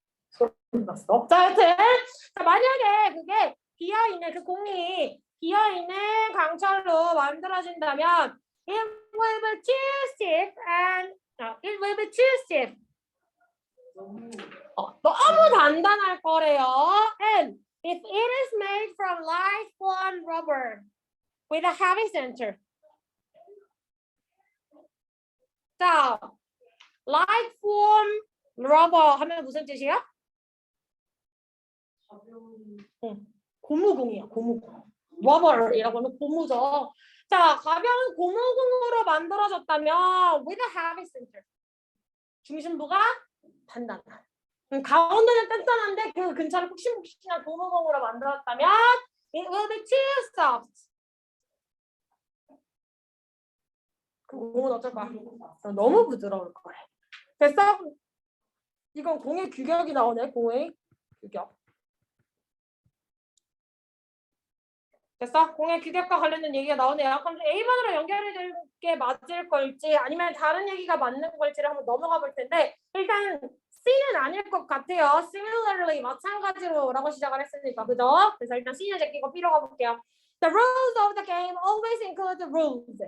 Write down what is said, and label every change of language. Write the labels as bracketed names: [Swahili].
[Korean] 소름 났어. 자, 여튼 자, 만약에 그게 비어있는 그 공이 비어있는 강철로 만들어진다면 [English] it will be too stiff and it will be too stiff. [Korean] 너무 단단할 거래요. [English] And if it is made from light foam rubber with a heavy center. [Korean] 자, light foam rubber 하면 무슨 뜻이야? 고무공이야, 고무공. rubber이라고 하면 고무죠. 자, 가벼운 고무공으로 만들어졌다면 [English] with a heavy center. [Korean] 중심부가 단단한. 가운데는 단단한데 그 근처를 푹신푹신한 고무공으로 만들었다면 [English] it will be too soft. [Korean] 그 공은 어쩔 거야? 너무 부드러울 거래. 됐어? 이건 공의 규격이 나오네. 공의 규격. 됐어? 공의 규격과 관련된 얘기가 나오네요. 그럼 A번으로 연결이 될 게 맞을 걸지 아니면 다른 얘기가 맞는 걸지를 한번 넘어가 볼 텐데 일단 C는 아닐 것 같아요. Similarly 마찬가지로 라고 시작을 했으니까 그죠? 그래서 일단 C는 제끼고 B로 가볼게요. [English] The rules of the game always include the rules.